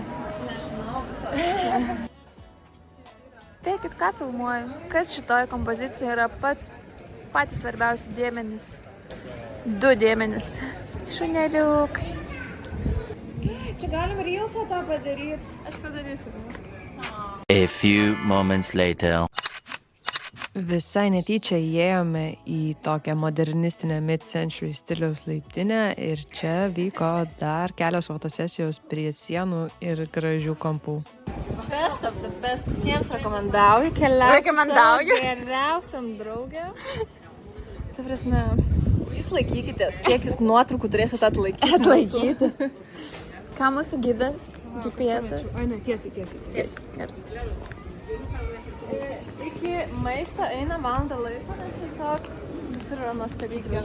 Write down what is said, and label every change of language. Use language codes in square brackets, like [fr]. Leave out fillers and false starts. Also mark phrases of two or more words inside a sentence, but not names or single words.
[lt] Nežinau, viso. Spėkit, ką filmuoju. Kas šitoje kompozicijoje yra patys svarbiausi dėmenys? 2 dėmenys. Šuneliuk. Čia galim reelsą tą padaryti. Aš padarysiu. [en] A few moments later. [lt] Visai netyčia įėjome į tokią modernistinę mid-century stiliaus laiptinę ir čia vyko dar kelios fotosesijos prie sienų ir gražių kampų. [en] Best of the best. [lt] Visiems rekomendauju. Keliauti savo geriausiam draugėm. Ta prasme, jūs laikykitės. Kiek jūs nuotraukų turėsit atlaikyti? Ką mūsų gidas? GPS-as? O ne, tiesiai. Iki maisto eina valandą laiko, nes tiesiog visur yra nuostabiai gražu.